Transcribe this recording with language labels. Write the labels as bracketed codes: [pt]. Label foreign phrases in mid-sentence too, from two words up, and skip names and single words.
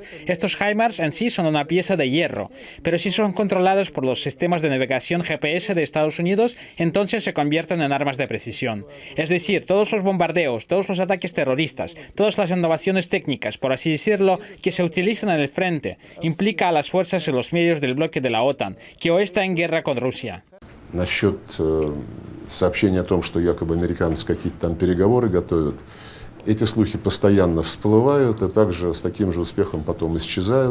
[es] Estos HIMARS en sí son una pieza de hierro, pero si son controlados por los sistemas de navegación GPS de Estados Unidos, entonces se convierten en armas de precisión. Es decir, todos los bombardeos, todos los ataques terroristas, todas las innovaciones técnicas, por así decirlo, que se utilizan en el frente, implica a las fuerzas y los medios del bloque de la OTAN, que hoy está en guerra con Rusia. [ru] Насчет сообщения о том, что якобы американцы какие-то там переговоры готовят, эти слухи постоянно всплывают и также с таким же успехом потом исчезают.